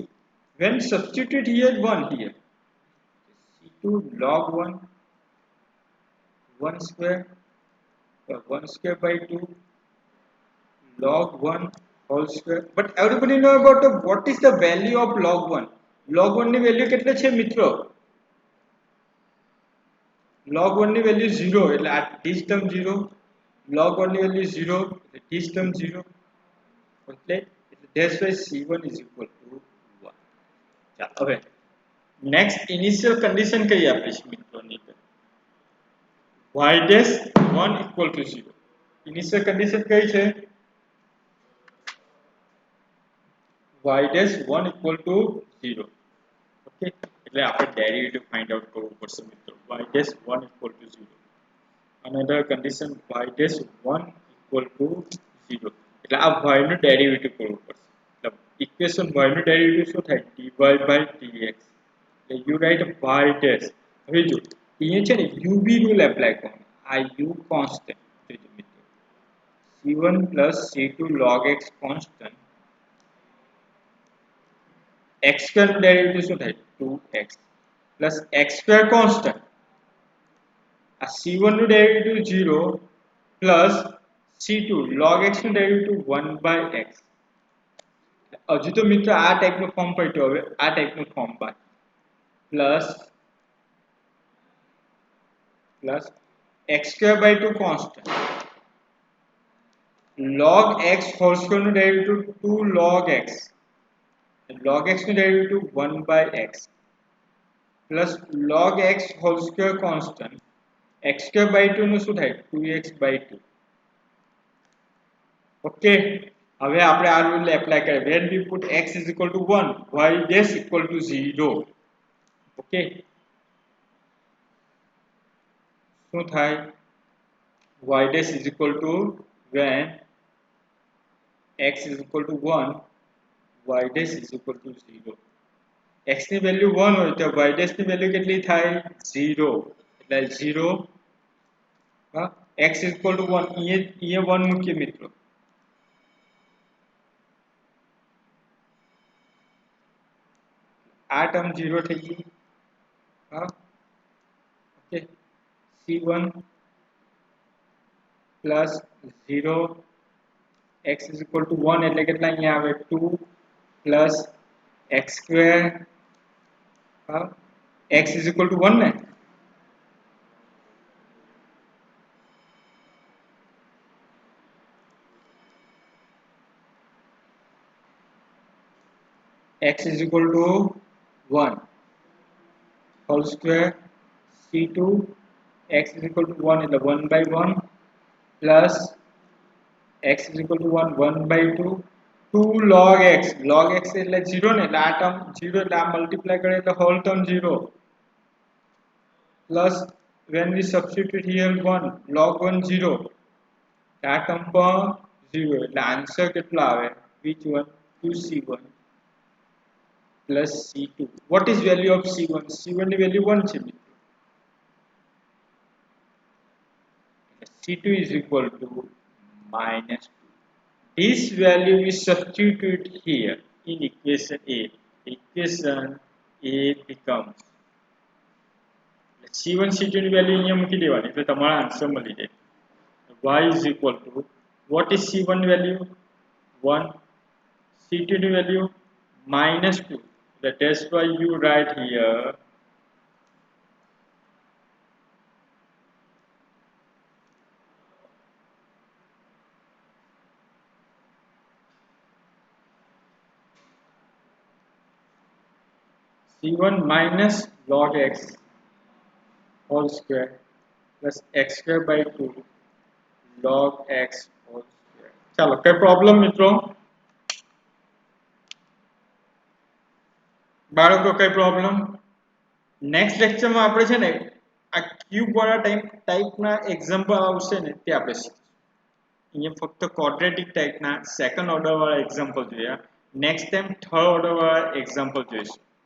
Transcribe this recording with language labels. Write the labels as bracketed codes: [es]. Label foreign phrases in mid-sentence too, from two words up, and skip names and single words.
[en] When substitute here 1 here, c2 log 1, 1 square, 1 square by 2 log 1 whole square. But everybody know about what is the value of log 1? [gu] Log 1 ની વેલ્યુ કેટલી છે મિત્રો? log 1 ની વેલ્યુ 0, એટલે આ [en] this term [gu] 0, log 1 ની વેલ્યુ 0, એટલે [en] this term [gu] 0, એટલે [en] that's why c1 is equal to 1. [gu] ચાલો હવે [en] next initial condition [gu] કઈ આપીશ મિત્રોની? [en] y dash 1 equal to 0. initial condition [gu] કઈ છે? [en] y dash 1 equal to 0. [gu] ઓકે, એટલે આપણે [en] derivative find out [gu] કરવું પડશે મિત્રો. [en] y dash 1 equal to 0. Another condition y dash 1 equal to 0. [gu] એટલે આ y નું ડેરિવેટિવ કરવું પડશે. એટલે ઇક્વેશન y નું ડેરિવેટિવ શું થાય? [en] dy by dx. એટલે you write y dash. [gu] હવે જો અહીંયા છે ને [en] uv rule apply [gu] કરવાનો. આ [en] u constant [gu] જોજો મિત્રો, [en] c1 plus c2 log x constant, x square [gu] નું ડેરિવેટિવ શું થાય? [en] 2x plus x square constant, [gu] આ c1 નું ડેરિવેટિવ [en] 0 plus c2 log x [gu] નું ડેરિવેટિવ [en] 1 by x. [gu] હજુ તો મિત્રો આ ટાઈપનું ફોર્મ પડ્યો, હવે આ ટાઈપનું ફોર્મ બાકી, [en] plus x square by 2 constant, log x whole square [gu] નું ડેરિવેટિવ [en] 2 log x, log x [gu] નું ડેરિવેટિવ [en] 1 by x, plus log x whole square constant, x square by 2 [gu] નું શું થાય? [en] 2x by 2. [gu] ઓકે, હવે આપણે આ [en] rule apply [gu] કરીએ. [en] when we put x is equal to 1, y dash equal to 0. [gu] ઓકે, શું થાય? [en] y dash is equal to, when x is equal to 1, y dash is equal to 0. [gu] x ની વેલ્યુ 1 હોય તો [en] y dash [gu] ની વેલ્યુ કેટલી થાય? 0. એટલે 0, [en] x equal to 1 [gu] ये 1 મૂકીએ મિત્રો [en] this term 0 [gu] થઈ ગઈ હા ઓકે [en] c1 plus 0 x is equal to 1 [gu] એટલે કેટલા અહીંયા આવે [en] 2 plus x square [gu] હા [en] x is equal to 1 [gu] ને [en] x is equal to 1 whole square c2 x is equal to 1 એટલે 1 by 1 plus x is equal to 1 1 by 2 2 log x [gu] એટલે 0 ને એટલે આ ટર્મ 0 એટલે આ મલ્ટીપ્લાય કરે એટલે હોલ ટર્મ 0 [en] plus when we substitute here 1 log 1 0 [gu] આ ટર્મ પર 0 એટલે આન્સર કેટલો આવે [en] which one 2c1 plus c2 what is value of c1 c1 [gu] ની વેલ્યુ 1 છે [en] c2 is equal to minus 2 this value is substituted here in equation a equation a becomes [gu] c1 c2 ની વેલ્યુ અહીંયા મૂકી દેવાની એટલે તમારો આન્સર મળી જાય [en] y is equal to what is c1 value 1 c2 [gu] ની વેલ્યુ [en] minus 2 that's why you write here c1 minus log x whole square plus x square by 2 log x whole square [gu] ચાલો કઈ પ્રોબ્લેમ મિત્રો બાળકો કઈ પ્રોબ્લેમ નેક્સ્ટ લેક્ચરમાં આપણે છે ને આ ક્યુબ વાળા ટાઈપના એક્ઝામ્પલ આવશે ને તે આપણે અહીંયા ફક્ત ક્વોડ્રેટિક ટાઈપના સેકન્ડ ઓર્ડર વાળા એક્ઝામ્પલ જોયા નેક્સ્ટ ટાઈમ થર્ડ ઓર્ડર વાળા એક્ઝામ્પલ જોઈશું